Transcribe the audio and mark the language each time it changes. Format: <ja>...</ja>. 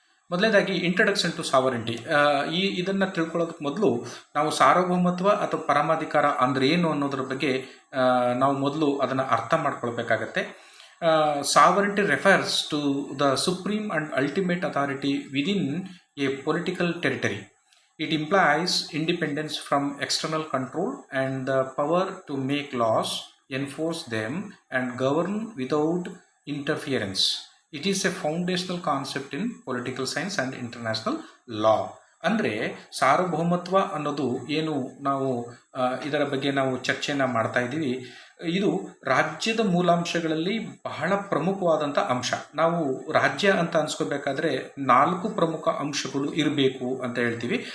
<kn>ಮೊದಲನೇದಾಗಿ</kn> <en>Introduction to sovereignty.</en> <kn>ಇದನ್ನು ತಿಳ್ಕೊಳ್ಳೋದಕ್ಕೆ ಮೊದಲು ನಾವು ಸಾರ್ವಭೌಮತ್ವ ಅಥವಾ ಪರಮಾಧಿಕಾರ ಅಂದರೆ ಏನು ಅನ್ನೋದ್ರ ಬಗ್ಗೆ ನಾವು ಮೊದಲು ಅದನ್ನು ಅರ್ಥ ಮಾಡ್ಕೊಳ್ಬೇಕಾಗತ್ತೆ.</kn> <en>Sovereignty refers to the supreme and ultimate authority within a political territory. It implies independence from external control and the power to make laws, enforce them, and govern without interference. It is a foundational concept in political science and international law.</en> <kn>ಅಂದರೆ ಸಾರ್ವಭೌಮತ್ವ ಅನ್ನೋದು ಏನು, ನಾವು ಇದರ ಬಗ್ಗೆ ನಾವು ಚರ್ಚೆಯನ್ನು ಮಾಡ್ತಾ ಇದ್ದೀವಿ. ಇದು ರಾಜ್ಯದ ಮೂಲಾಂಶಗಳಲ್ಲಿ ಬಹಳ ಪ್ರಮುಖವಾದಂಥ ಅಂಶ. ನಾವು ರಾಜ್ಯ ಅಂತ ಅನ್ಸ್ಕೋಬೇಕಾದ್ರೆ 4 ಪ್ರಮುಖ ಅಂಶಗಳು ಇರಬೇಕು ಅಂತ ಹೇಳ್ತೀವಿ.</kn>